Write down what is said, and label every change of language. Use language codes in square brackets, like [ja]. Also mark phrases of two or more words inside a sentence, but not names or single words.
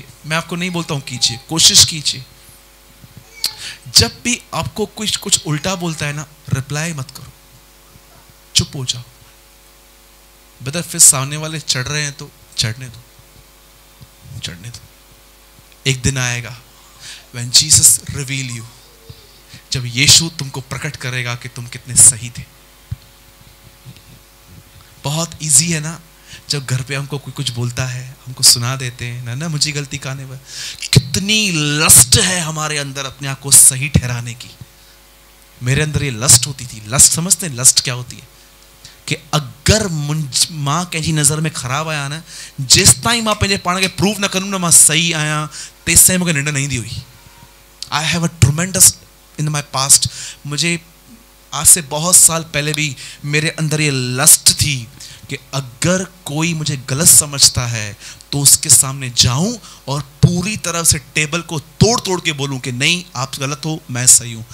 [hi] मैं आपको नहीं बोलता हूं कीजिए, कोशिश कीजिए। जब भी आपको कुछ उल्टा बोलता है ना, रिप्लाई मत करो, चुप हो जाओ। बदर फिर सामने वाले चढ़ रहे हैं तो चढ़ने दो, चढ़ने दो। एक दिन आएगा [en] when Jesus reveal you, [hi] जब यीशु तुमको प्रकट करेगा कि तुम कितने सही थे। बहुत इजी है ना, जब घर पे हमको कोई कुछ बोलता है, हमको सुना देते हैं ना मुझे गलती कहने पर, कितनी लस्ट है हमारे अंदर अपने आप को सही ठहराने की। मेरे अंदर ये लस्ट होती थी। लस्ट समझते हैं लस्ट क्या होती है? [sd] कि अगर मां कंहिंजी नज़र में ख़राब आया ना, जेस ताईं मां पंहिंजे पाण खे प्रूव न करूं ना मां सही आहियां, तेस ताईं मूंखे निंड न ईंदी हुई। [en] I have a tremendous in my past. [hi] मुझे आज से बहुत साल पहले भी मेरे अंदर ये लस्ट थी कि अगर कोई मुझे गलत समझता है तो उसके सामने जाऊं और पूरी तरह से टेबल को तोड़ तोड़ के बोलूं कि नहीं आप गलत हो, मैं सही हूं।